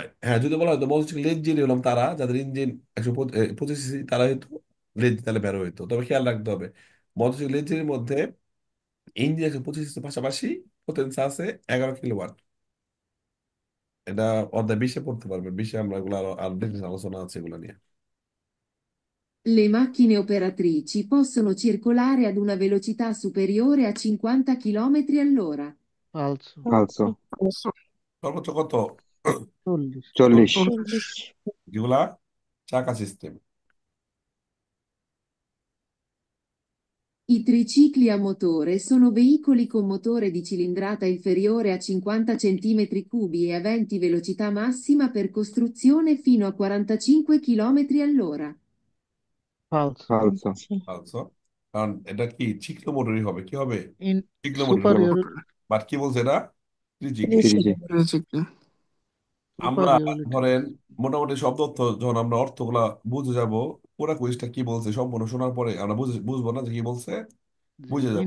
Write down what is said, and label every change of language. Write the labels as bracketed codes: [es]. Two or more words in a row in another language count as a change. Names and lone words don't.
[bn] হ্যাঁ, যদি বলা হয় মোটরসাইকেল লেজ্জেরি হলাম তারা যাদের ইঞ্জিন 125 সিসি, তারা হয়তো লেজ তাহলে বেরো হইতো। তবে খেয়াল রাখতে হবে মোটরসাইকেল লেজ্জেরির মধ্যে ইঞ্জিন 125 সিসির পাশাপাশি পোটেন্সা আছে 11 কিলোওয়াট। এটা অধ্যায় 20-এ পড়তে পারবেন, 20-এ আমরা এগুলো আরো আরো ডিটেইলস আলোচনা আছে এগুলো নিয়ে। [it] Le macchine operatrici possono circolare ad una velocità superiore a 50 km all'ora. falso, falso, Falso. [bn] সর্বোচ্চ কত? 40, 40, 40. যেগুলা চাকা সিস্টেম। [it] I tricicli a motore sono veicoli con motore di cilindrata inferiore a 50 centimetri cubi e aventi velocità massima per costruzione fino a 45 km all'ora. falso, falso, Sì. [bn] আচ্ছা, কারণ এটা কি চিকলো মোটরই হবে, কি হবে? [it] in [bn] চিকলো মোটরই হবে। [it] superior, [bn] বাট কি বলছে এটা? ত্রিচিক। তিরিশে, আমরা [it] superiority, [bn] ধরেন মোটামুটি সব তথ্য যখন আমরা অর্থগুলা বুঝে যাব, পুরা কুইজটা কি বলছে সম্পূর্ণ শোনার পরে আমরা বুঝবো না যে কি বলছে, বুঝে যাব।